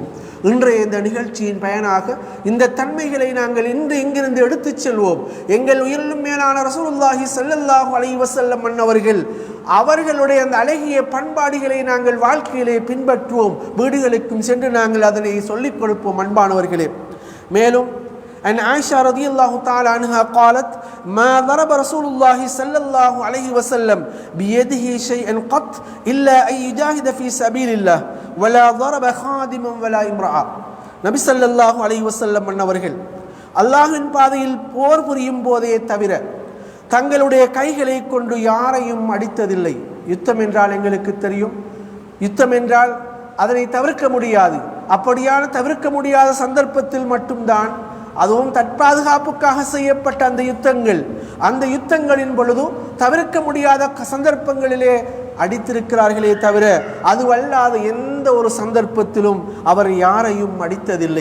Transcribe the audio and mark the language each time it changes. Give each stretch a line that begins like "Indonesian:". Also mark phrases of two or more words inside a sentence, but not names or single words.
Tamil: இன்றைய இந்த நிகழ்ச்சியின் பயனாக இந்த தன்மைகளை நாங்கள் இன்று இங்கிருந்து எடுத்துச் செல்வோம். எங்கள் உயிரிலும் மேலான
Arabic: رسول الله صلى الله عليه وسلم
Tamil: அவர்களுடைய அந்த அழகிய பண்பாடுகளை நாங்கள் வாழ்க்கையிலே பின்பற்றுவோம். வீடுகளுக்கும் சென்று நாங்கள் அதனை சொல்லிக் கொடுப்போம். அன்பானவர்களே, மேலும்
Arabic: عن عائشة رضي الله تعالى عنها قالت ما ضرب رسول الله صلى الله عليه وسلم بيده شيئا قط إلا أن يجاهد في سبيل الله ولا ضرب خادما ولا امرأة.
Tamil: நபி
Arabic: صلى الله عليه وسلم
Tamil: அவர்கள் அல்லாஹ்வின் பாதையில் போர் புரியும் போதே தவிர தங்களுடைய கைகளை கொண்டு யாரையும் அடித்ததில்லை. யுத்தம் என்றால் எங்களுக்கு தெரியும், யுத்தம் என்றால் அதனை தவிர்க்க முடியாது. அப்படியான தவிர்க்க முடியாத சந்தர்ப்பத்தில் மட்டும்தான், அதுவும் தற்பாதுகாப்புக்காக செய்யப்பட்ட அந்த யுத்தங்களின் பொழுது தவிர்க்க முடியாத சந்தர்ப்பங்களிலே அடித்திருக்கிறார்களே தவிர அதுவல்லாத எந்த ஒரு சந்தர்ப்பத்திலும் அவர் யாரையும் அடித்ததில்லை.